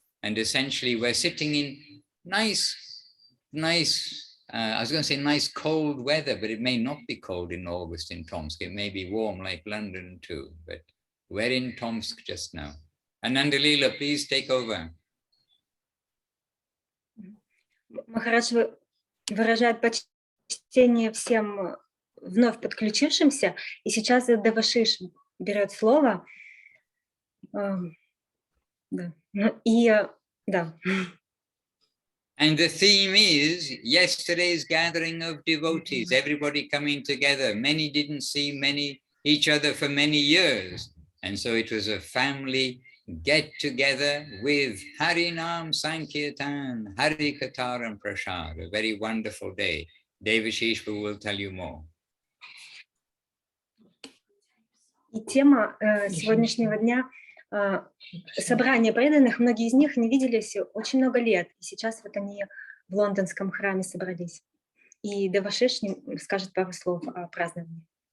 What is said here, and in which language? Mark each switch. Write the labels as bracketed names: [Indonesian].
[English] And essentially we're sitting in nice, I was going to say nice cold weather, but it may not be cold in August in Tomsk. It may be warm like London too, but we're in Tomsk just now. Ananda Leela, please take over. [Russian] Махарадж выражает почтение всем вновь подключившимся, и сейчас Девашиш берет слово. [English] And the theme is yesterday's gathering of devotees, everybody coming together. Many didn't see each other for many years. And so it was a family get together with Harinam Sankirtan, Harikatar and Prasad, a very wonderful day. Devashish will tell you more. [Russian] И тема сегодняшнего дня собрание преданных. Многие из них не виделись очень много лет. И сейчас вот они в лондонском храме собрались. И Девашиш скажет пару слов о праздновании.